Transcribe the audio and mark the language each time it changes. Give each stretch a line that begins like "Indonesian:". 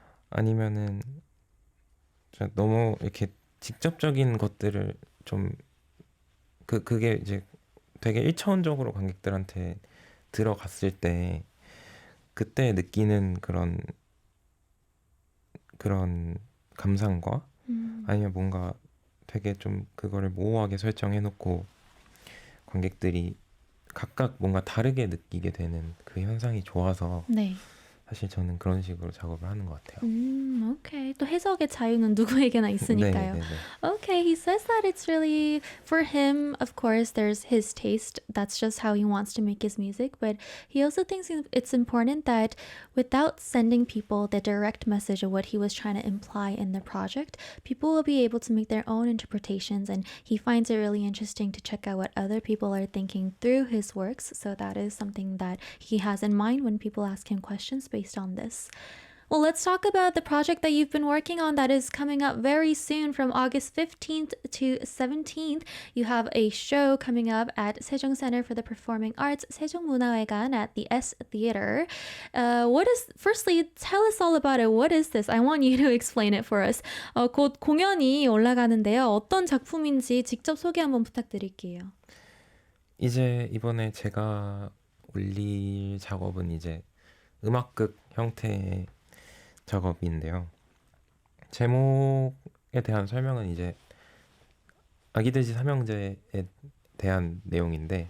Korean: 아니면은 너무 이렇게 직접적인 것들을 좀 그게 이제 되게 1차원적으로 관객들한테 들어갔을 때 그때 느끼는 그런 감상과 아니면 뭔가 되게 좀 그거를 모호하게 설정해놓고 관객들이 각각 뭔가 다르게 느끼게 되는 그 현상이 좋아서 네. 사실 저는 그런 식으로 작업을 하는 것 같아요. 오케이. 또 해석의 자유는 누구에게나 있으니까요. 네.
English: Okay, he says that it's really, for him, of course, there's his taste. That's just how he wants to make his music. But he also thinks it's important that without sending people the direct message of what he was trying to imply in the project, people will be able to make their own interpretations. And he finds it really interesting to check out what other people are thinking through his works. So that is something that he has in mind when people ask him questions based on this. Well, let's talk about the project that you've been working on that is coming up very soon from August 15th to 17th. You have a show coming up at Sejong Center for the Performing Arts, 세종문화회관 at the S Theater. Firstly, tell us all about it. What is this? I want you to explain it for us.
Korean: 곧 공연이 올라가는데요. 어떤 작품인지 직접 소개 한번 부탁드릴게요. 이제 이번에 제가 올릴 작업은 이제 음악극 형태의 작업인데요. 제목에 대한 설명은 이제 아기돼지 삼형제에 대한 내용인데